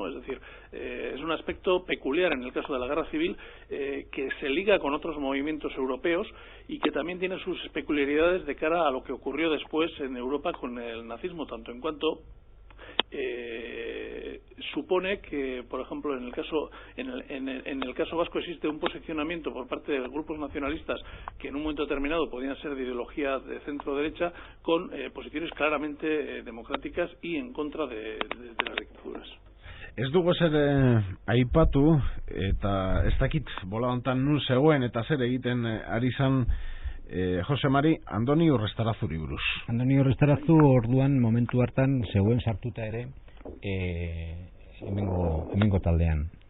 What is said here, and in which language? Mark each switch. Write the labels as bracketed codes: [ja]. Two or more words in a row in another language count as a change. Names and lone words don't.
[es] Es decir, es un aspecto peculiar en el caso de la Guerra Civil, que se liga con otros movimientos europeos y que también tiene sus peculiaridades de cara a lo que ocurrió después en Europa con el nazismo, tanto en cuanto supone que, por ejemplo, en el caso vasco existe un posicionamiento por parte de grupos nacionalistas que en un momento determinado podían ser de ideología de centro-derecha, con posiciones claramente democráticas y en contra de las dictaduras. [eu] Ez dugu zer aipatu, eta ez dakit bola hontan nun zegoen eta zer egiten ari zan Jose Mari, Andoni Urrestarazuri buruz. Andoni Urrestarazu orduan momentu hartan zegoen sartuta ere hemengo taldean.